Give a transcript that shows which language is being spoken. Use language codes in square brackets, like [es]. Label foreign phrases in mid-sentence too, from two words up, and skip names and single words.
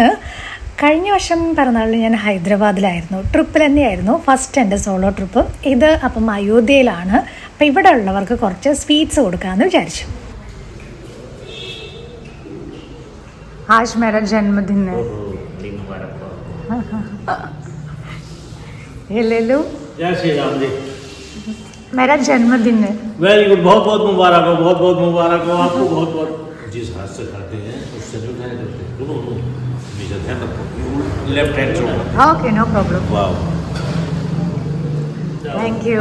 [ml] കഴിഞ്ഞ വർഷം പിറന്നാളിൽ ഞാൻ ഹൈദരാബാദിലായിരുന്നു, ട്രിപ്പിൽ തന്നെയായിരുന്നു, ഫസ്റ്റ് എൻ്റെ സോളോ ട്രിപ്പ് ഇത്. അപ്പം അയോധ്യയിലാണ്. അപ്പം ഇവിടെ ഉള്ളവർക്ക് കുറച്ച് സ്വീറ്റ്സ് കൊടുക്കാമെന്ന് വിചാരിച്ചു. [hi] आज मेरा जन्मदिन है. ലല്ലു, जय श्री राम जी। मेरा जन्मदिन है। [en] very good, [hi] बहुत बहुत मुबारक हो, बहुत बहुत मुबारक हो आपको, बहुत बहुत। जिस हाथ से खाते हैं उससे जो खाया जाते हैं, दोनों हमेशा ध्यान रखो, [en] left hand [hi] से। [en] okay, no problem. [hi] वाह, [en] thank you.